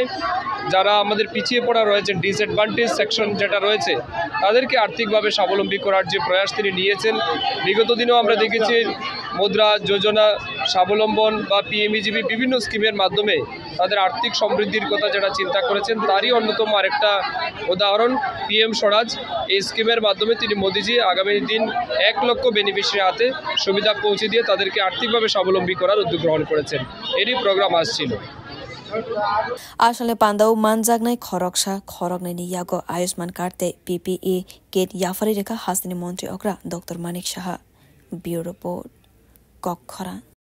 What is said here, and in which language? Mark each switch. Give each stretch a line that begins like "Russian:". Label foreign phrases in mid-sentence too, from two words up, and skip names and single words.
Bangla: যারা আমাদের পিছিয়ে পড়া রয়েছেন
English: disadvantage section
Bangla: যেটা রয়েছে তাদেরকে আর্থিকভাবে স্বাবলম্বী করার যে প্রয়াস তিনি নিয়েছেন বিগত দিনেও আমরা দেখেছি মুদ্রা যোজনা স্বাবলম্বন বা PMEGP বিভিন্ন স্কিমের মাধ্যমে তাদের আর্থিক সমৃদ্ধির কথা যেটা চিন্তা করেছেন তারই অন্যতম আরেকটা উদাহরণ PM স্বরাজ এই স্কিমের মাধ্যমে তিনি মোদিজি আগামী দিন 1 লক্ষ বেনিফিশিয়ারি হাতে সুবিধা পৌঁছে দিয়ে তাদেরকে আর্থিকভাবে স্বাবলম্বী করার উদ্যোগ গ্রহণ করেছেন এরই প্রোগ্রাম আসছিল
Kok Borok: Asale pandau manjagnai khoroksa khoroknai ni yago Ayushman Card
English: PPE kit
Kok Borok: yafari reka hastini Mantri Okra Dr Manik Shah
English: Bureau Report
Kok Borok: Kokhara